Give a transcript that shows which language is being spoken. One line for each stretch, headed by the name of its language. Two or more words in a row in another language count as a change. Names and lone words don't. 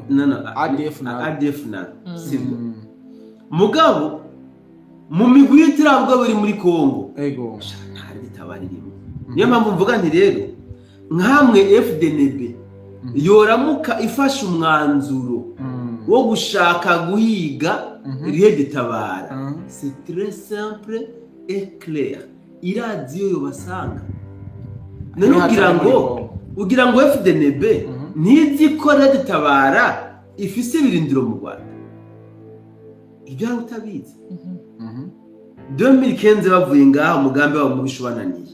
Rundi: ADF na sivyo mugabo mu migwi y'iterabwoba iri muri Congo ego ntari tabaririmo niyo mpamvu mvuga nti rero nkamwe FDNB yoramuka ifashe umwanzuro wo gushaka guhiga Red Tabara
French: c'est très simple et clair
Rundi: iradiyo yobasanga none ugira ngo FDNB ntizi ko Red Tabara ifise ibirindiro mu Rwanda ibyo ari utabizi 2015 bavuye ngaho umugambi wabo mubishobananiye